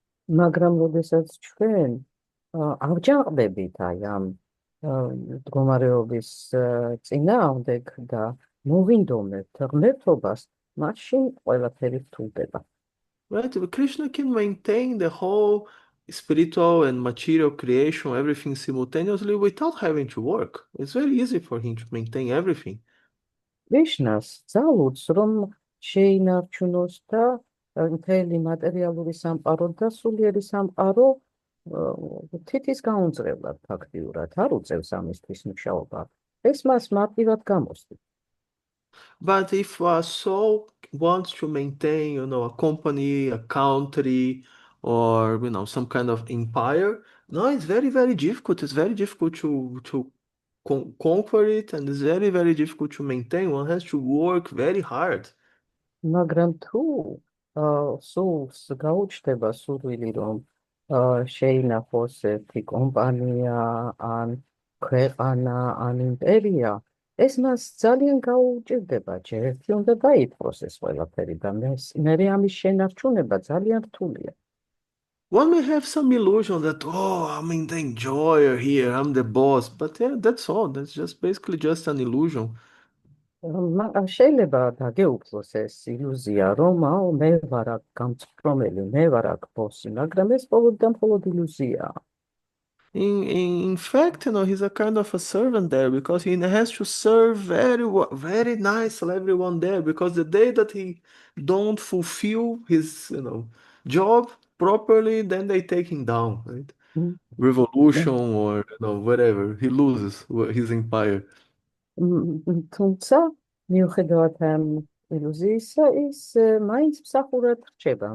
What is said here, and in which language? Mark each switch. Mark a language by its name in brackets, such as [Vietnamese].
[Georgian] მაგრამ როდესაც ჩვენ ავჯანყდებით აი ამ მდგომარეობის წინააღმდეგ და მოვინდომებთ ღმერთობას, მაშინ ყველაფერი რთულდება. [English] Right? Krishna can maintain the whole spiritual and material creation, everything simultaneously without having to work. It's very easy for him to maintain everything. [Georgian] ვიშნას ძალუძს, რომ შეინარჩუნოს და მთელი მატერიალური სამყარო და სულიერი სამყარო თითის გაუნწრებლად ფაქტიურად არ უწევს ამისთვის მუშაობა. ეს მას მარტივად გამოსდით. [English] But if a soul wants to maintain, a company, a country, or some kind of empire, no, it's very, very difficult. It's very difficult to conquer it, and it's very, very difficult to maintain. One has to work very hard. [Georgian] მაგრამ თუ სულს გაუჩნდება სურვილი, რომ შეინახოს ერთი კომპანია, ან ქვეყანა, ან იმპერია, ეს მას ძალიან გაუჭირდება. ჯერ ერთი უნდა დაიპყროს ეს ყველაფერი და მერე ამის შენარჩუნება ძალიან რთულია. [English] One may have some illusion that, oh, I'm in the enjoyer here, I'm the boss. But yeah, that's all. That's just basically just an illusion. [Georgian] შეიძლება დაგეუფლოს ეს ილუზია, რომ მე ვარ აქ გამწვრომელი, მე ვარ აქ ბოსი, მაგრამ ეს მხოლოდ და მხოლოდ ილუზიაა. [English] In fact, he's a kind of a servant there because he has to serve very nicely everyone there because the day that he don't fulfill his, job properly, then they take him down, right? Revolution or whatever, he loses his empire. [Georgian] თუმცა მიუხედავად ამ ილუზიისა, ის მაინც მსახურად რჩება.